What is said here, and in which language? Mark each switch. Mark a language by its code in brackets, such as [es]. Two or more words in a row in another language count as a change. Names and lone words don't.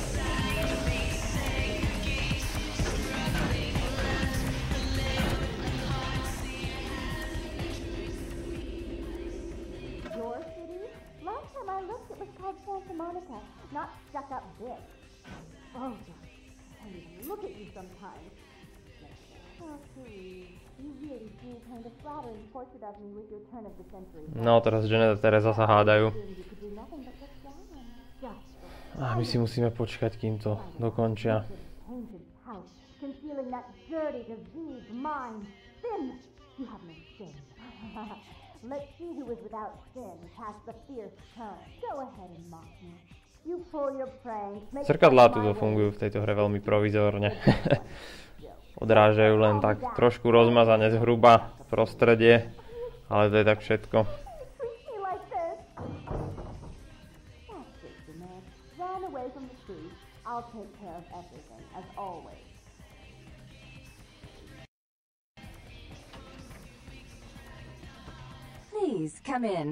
[en] Your city? Last time I looked, it was called Santa Monica, not stuck-up bitch. Oh, hey, look at you sometimes. Oh, Therese, you really do kind of flattering portrait of me with your turn of the century. No, [sk] teraz Jeanette a Tereza sa hádajú. [en] You could do nothing but look down. [sk] A my si musíme počkať, kým to dokončia. [en] Concealing that dirty, diseased mind. Sin! You have no sin. Let's see who is without sin past the fierce tongue. Go ahead and mock me. [sk] Zrkadlá tu fungujú v tejto hre veľmi provizórne. Odrážajú len tak trošku rozmazane zhruba prostredie, ale to je tak všetko. [en] Please, come in.